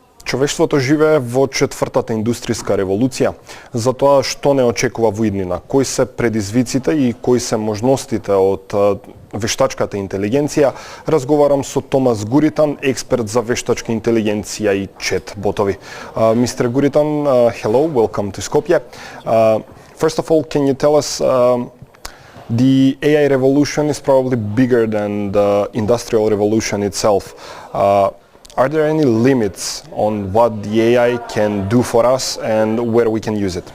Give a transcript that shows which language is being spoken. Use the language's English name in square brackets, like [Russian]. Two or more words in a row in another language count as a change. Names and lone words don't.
[Macedonian] Човештвото живее во четвртата индустријска револуција. Затоа што не очекува во иднина? Кои се предизвиците и кои се можностите од вештачката интелигенција? Разговарам со Томас Гуритан, експерт за вештачка интелигенција и чет ботови. [English] Mr. Guritan, hello, welcome to Skopje. First of all, can you tell us the AI revolution is probably bigger than the industrial revolution itself. Are there any limits on what the AI can do for us and where we can use it?